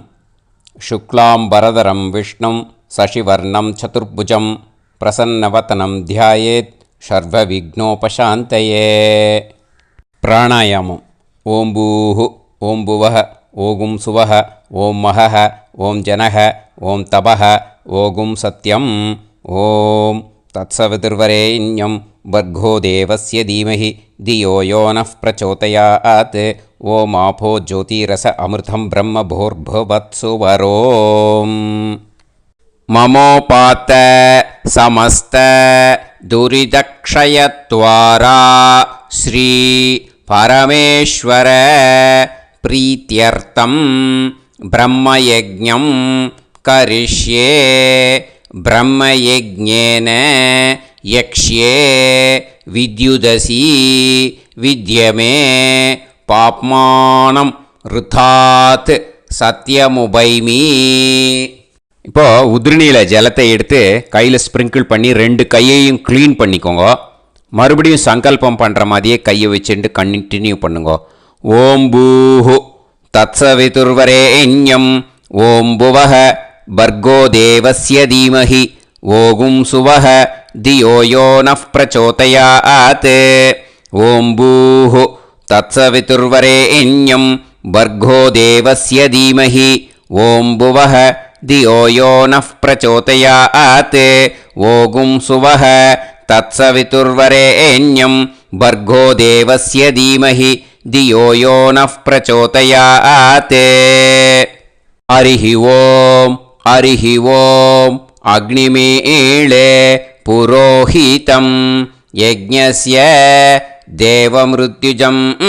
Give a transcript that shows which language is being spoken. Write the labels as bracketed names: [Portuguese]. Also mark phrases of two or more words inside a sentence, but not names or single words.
[Sanskrit] शुक्लाम्बरधरं विष्णुं शशिवर्णं चतुर्भुजं प्रसन्नवदनं ध्यायेत् सर्वविघ्नोपशान्तये. பிராணாயாமம். ओम् भूः, ओम् भुवः, ओगुं सुवः, ओम् महः, ओम् जनः, ओम् तपः, ओगुं सत्यम्. ओम् तत्सवितुर्वरेण्यं भर्गो देवस्य धीमहि धियो यो नः प्रचोदयात् ओम आपो ज्योतिरस अमृतं ब्रह्म भूर्भुवत्सुवरोम् ममोपात समस्त दुरितक्षयद्वारा श्री परमेश्वर प्रीत्यर्थं ब्रह्मयज्ञं करिष्ये ब्रह्मयज्ञेन यक्ष्ये विद्युदसि विद्यमे पाप्मानं ऋथात् सत्यमुपैमि [Tamil] இப்போ உதிரணியில் ஜலத்தை எடுத்து கையில் ஸ்ப்ரிங்கிள் பண்ணி 2 கையையும் க்ளீன் பண்ணிக்கோங்க. மறுபடியும் சங்கல்பம் பண்ணுற மாதிரியே கையை வச்சுட்டு கண்டினியூ பண்ணுங்க. [Sanskrit] ओम् भूः तत्सवितुर्वरेण्यं ओम् भुवः भर्गो देवस्य धीमहि ओगुं सुवः धियो यो नः प्रचोदयात् ओम् भूः तत्सवितुर्वरेण्यं भर्गो देवस्य धीमहि ओम् भुवः धियो यो नः प्रचोदयात् ओगुं सुवः तत्सवितुर्वरेण्यं भर्गो देवस्य धीमहि धियो यो नः प्रचोदयात् हरिः ओम् अग्निमीळे पुरोहितं यज्ञस्य देवमृत्युजं